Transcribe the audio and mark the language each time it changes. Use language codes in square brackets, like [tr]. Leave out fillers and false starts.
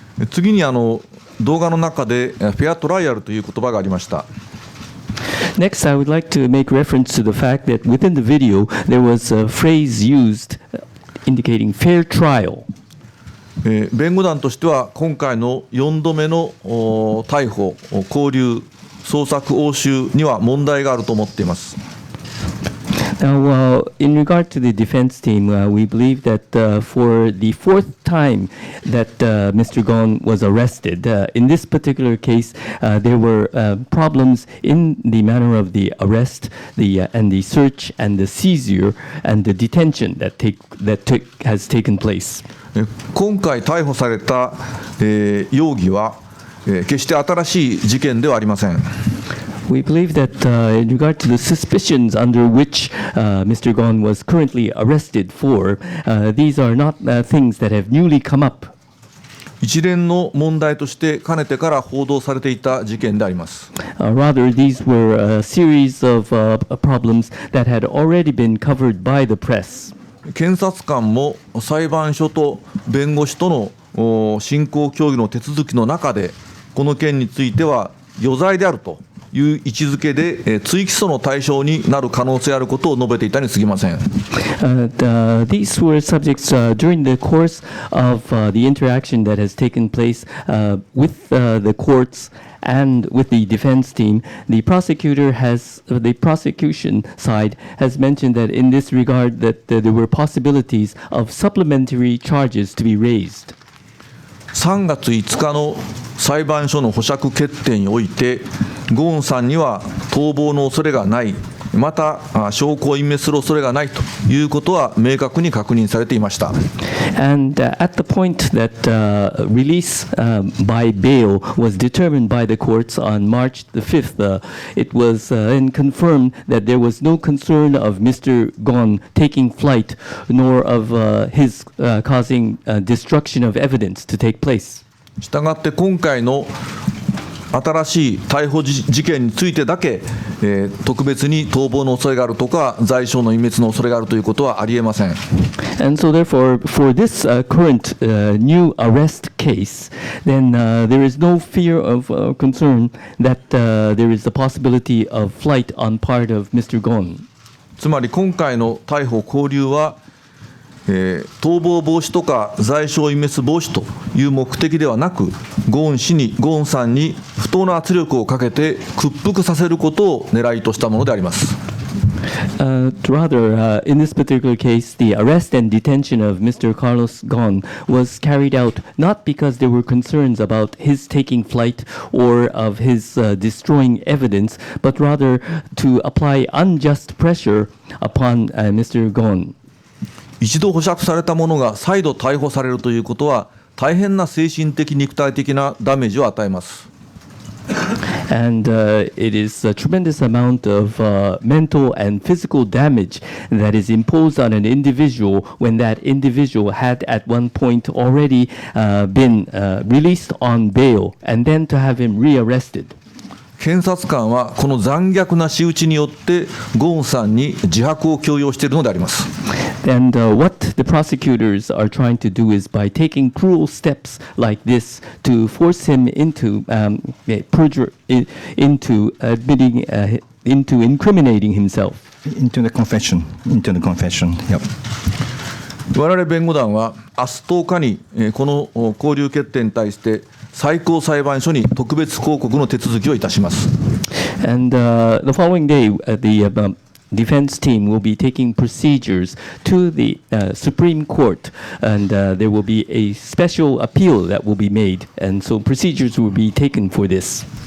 [ja] 次に動画の中でフェアトライアルという言葉がありました。 [en] Next, I would like to make reference to the fact that within the video there was a phrase used indicating fair trial. [ja] 弁護団としては今回の4度目の逮捕、勾留、捜索、押収には問題があると思っています。 [en] Now, in regard to the defense team, we believe that for the fourth time that Mr. Gon was arrested, in this particular case, there were problems in the manner of the arrest, and the search, and the seizure, and the detention that has taken place. [ja] 今回逮捕された、容疑は、決して新しい事件ではありません。 [en] We believe that in regard to the suspicions under which Mr. Gon was currently arrested for, these are not things that have newly come up. [ja] 一連の問題としてかねてから報道されていた事件であります。 [en] Rather, these were a series of problems that had already been covered by the press. [ja] 検察官も裁判所と弁護士との進行協議の手続きの中でこの件については余罪であるという位置づけで、追起訴の対象になる可能性あることを述べていたに過ぎません。 [en] These were subjects during the course of the interaction that has taken place with the courts and with the defense team. The prosecution side has mentioned that in this regard that there were possibilities of supplementary charges to be raised. [ja] 3月5日の裁判所の保釈決定において、ゴーンさんには逃亡の恐れがない、また証拠を隠滅する恐れがないということは明確に確認されていました。 [en] And at the point that release by bail was determined by the courts on March the 5th, it was confirmed that there was no concern of Mr. Gon taking flight, nor of his causing destruction of evidence to take place. [ja] したがって今回の新しい逮捕事件についてだけ、特別に逃亡の恐れがあるとか罪証の隠滅の恐れがあるということはありえません。 [en] And so therefore, for this current new arrest case, then there is no fear of concern that there is the possibility of flight on part of Mr. Gon. [ja] つまり今回の逮捕拘留は、逃亡防止とか罪証隠滅防止という目的ではなく、ゴーンさんに不当な圧力をかけて屈服させることを狙いとしたものであります。 [en] Rather, in this particular case, the arrest and detention of Mr. Carlos Ghosn was carried out not because there were concerns about his taking flight or of his destroying evidence, but rather to apply unjust pressure upon Mr. Ghosn. [ja] 一度保釈された者が再度逮捕されるということは大変な精神的肉体的なダメージを与えます。 [en] And it is a tremendous amount of mental and physical damage that is imposed on an individual when that individual had at one point already been released on bail and then to have him rearrested. [ja] 検察官はこの残虐な仕打ちによってゴーンさんに自白を強要しているのであります。 [en] And what the prosecutors are trying to do is by taking cruel steps like this to force him into perjury, into admitting, into incriminating himself. Into the confession. Yep. [ja] 我々弁護団は明日10日にこの勾留決定に対して最高裁判所に特別抗告の手続きをいたします。 [en] And the following day, the defense team will be taking procedures to the Supreme Court, and there will be a special appeal that will be made, and so procedures will be taken for this.